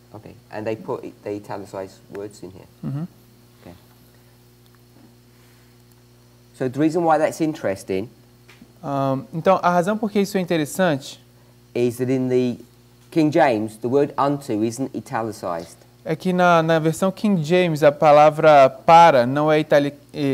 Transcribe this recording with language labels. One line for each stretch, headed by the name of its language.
English: Okay, and they put the italicized words in here. Mhm. Okay. So the reason why that's interesting
Portuguese: Então, a razão por que isso é interessante
English: is that in the King James, the word unto isn't italicized.
Portuguese: é que na versão King James a palavra para não é itálico.